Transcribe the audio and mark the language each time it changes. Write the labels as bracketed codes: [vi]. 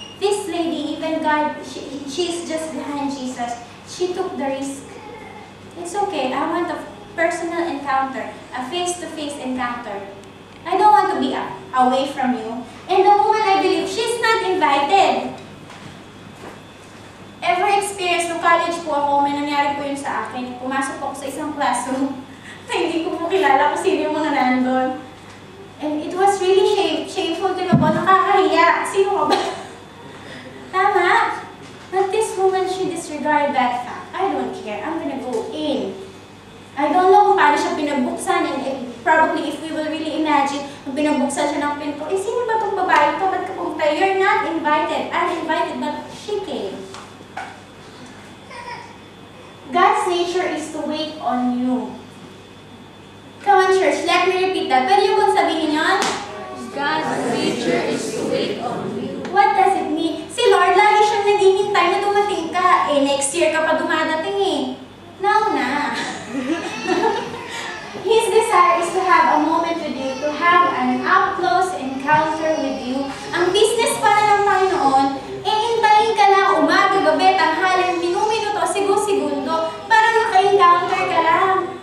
[en] This lady, even God, she's just behind Jesus. She took the risk. It's okay. I want a personal encounter, a face-to-face encounter. I don't want to be away from you. And the woman, I believe, she's not invited. [tl] Ever experience, no college po ako, may nangyari po yun sa akin. Pumasok ako sa isang classroom na hindi ko po kilala kung sino yung mga nandun. [en] And it was really shameful to know, [tl] nakakahiya. Sino ka ba? Tama? [en] But this woman, she disregarded that fact. I don't care. I'm gonna go in. I don't know [tl] kung paano siya pinagbuksan [en] and probably if we will really imagine, [tl] kung pinagbuksan siya ng pinto, sino ba itong babae ito? Ba't ka pumunta? [en] You're not invited. I'm invited, but she came. God's nature is to wait on you. Come on, church. Let me repeat that. [tl] Pwede yung kung sabihin yun? [en] God's nature is to wait on you. What does it mean? [tl] Si Lord, lagi siyang naghihintay na dumating ka. Next year ka pa dumadating eh. Now na. [en] His desire is to have a moment with you, to have an up-close encounter with you. [tl] Ang business para ng Panginoon, hintayin ka lang umaga, gabi, tanghali, minuto, segundo, para maka-encounter ka lang.